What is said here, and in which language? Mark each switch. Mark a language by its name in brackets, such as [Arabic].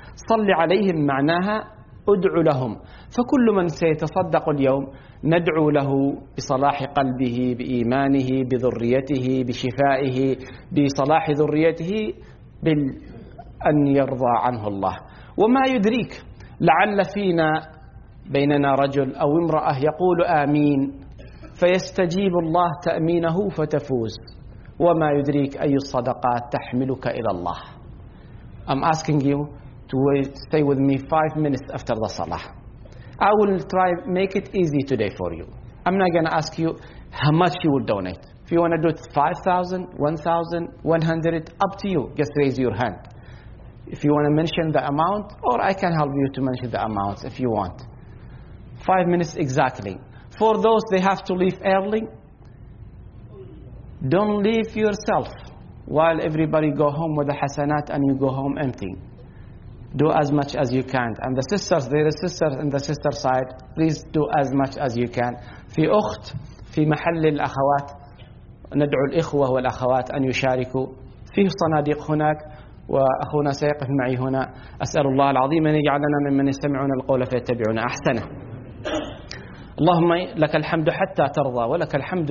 [Arabic] صل عليهم معناها أدعو لهم، فكل من سيتصدق اليوم ندعو له بصلاح قلبه، بإيمانه، بذريته، بشفائه، بصلاح ذريته، بأن يرضى عنه الله. وما يدريك لعل فينا بيننا رجل أو امرأة يقول آمين فيستجيب الله تأمينه فتفوز، وما يدريك أي الصدقات تحملك إلى الله. [English] I'm asking you to wait, stay with me 5 minutes after the salah. I will try make it easy today for you. I'm not gonna ask you how much you will donate. If you wanna do it 5,000, 1,000, 100, up to you. Just raise your hand. If you wanna mention the amount, or I can help you to mention the amounts if you want. 5 minutes exactly. For those they have to leave early, don't leave yourself while everybody go home with the hasanat and you go home empty. Do as much as you can. And the sisters, there are sisters in the sister side, please do as much as you can. [Arabic] في أخت في محل الأخوات ندعو الإخوة والأخوات أن يشاركوا. في صناديق هناك وأخونا سيقف معي هنا. أسأل الله العظيم أن يجعلنا ممن يستمعون القول فيتبعون أحسنه. اللهم لك الحمد حتى ترضى ولك الحمد.